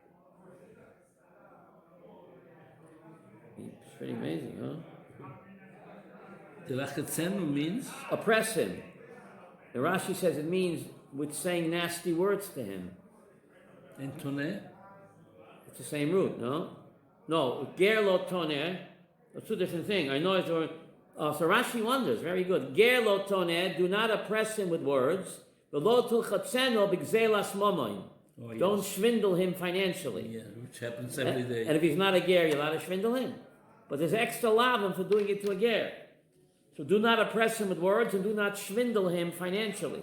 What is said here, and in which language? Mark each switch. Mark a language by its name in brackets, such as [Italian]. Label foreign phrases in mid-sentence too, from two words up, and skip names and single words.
[English] It's pretty amazing, huh? The lachetzenu means Oppress him. The Rashi says it means with saying nasty words to him. and toneh. It's the same root, no? No, [Hebrew] גר לא תונה. [English] That's two different things. I know it's so Rashi wonders. Very good. [Hebrew] גר לא תונה. [English] Do not oppress him with words. [Hebrew] ולא תלחצנו בגזלת ממון. [English] Don't swindle him financially. Yeah, which happens every day. And if he's not a ger, you're allowed to swindle him. But there's extra lavim for doing it to a ger. So do not oppress him with words and do not swindle him financially.